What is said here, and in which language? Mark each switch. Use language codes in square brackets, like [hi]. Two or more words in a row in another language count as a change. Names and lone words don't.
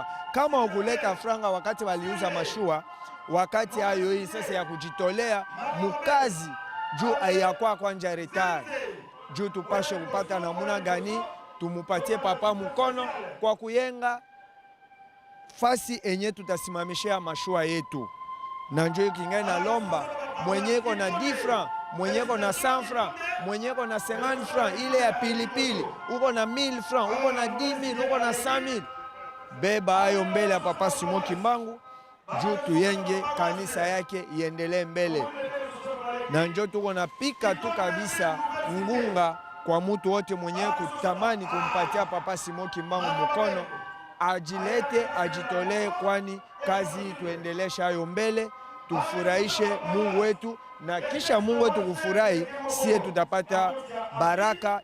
[sw] Kama ukuleta franga wakati waliuza mashua, wakati hayo hii sasa ya kujitolea mukazi juu ayakwa kwanja retard. Juu tupashe kupata namuna gani tumupatie papa mkono kwa kuyenga fasi enye tutasimamishia mashua yetu. Na njoo kingai na lomba mwenyeko na 10 francs, mwenyeko na 100 francs, mwenyeko na 50 francs, ile ya pilipili uko na 1000 francs, uko na 10,000, uko na 100,000, beba hayo mbele ya Papa Simon Kimbangu juu tuyenge kanisa yake iendelee mbele. Na njoo tuko na pika tu kabisa ngunga kwa mtu wote mwenye kutamani kumpatia Papa Simon Kimbangu mkono, ajilete ajitolee, kwani kazi tuendelesha hayo mbele, tufurahishe Mungu wetu, na kisha Mungu wetu kufurahi, sie tutapata baraka.